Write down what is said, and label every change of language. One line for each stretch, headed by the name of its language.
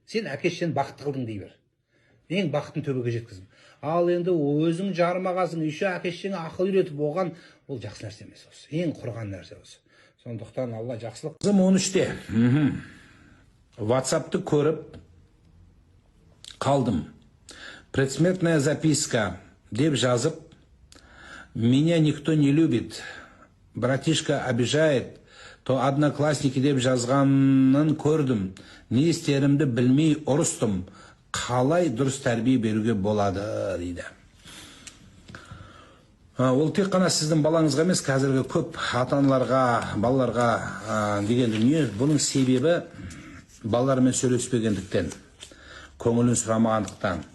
Kazakh: Сен әке-шешені бақытты қылдың дей бер. Ең бақытын төбеге жеткіздің. Ал енді өзің жармағасың, еще әке-шешеңе ақыл үйретіп оған, ол жақсы нәрсе емес осы. Ең құрған нәрсе осы. Сондықтан Алла жақсылық. Қызым 13-те. WhatsApp'ты көріп қалдым.
Russian: Предсмертная записка
Kazakh: деп жазып,
Russian: меня никто не любит, братишка обижает, то одноклассники
Kazakh: деп жазғанын көрдім. Не істерімді білмей ұрыстым. Қалай дұрыс тәрбие беруге болады дейді. Ол тек қана сіздің балаңызға емес, қазіргі көп ата-аналарға, балаларға деген дүние. Бұның себебі балалармен сөйлеспегендіктен, көңілін сұрамағандықтан.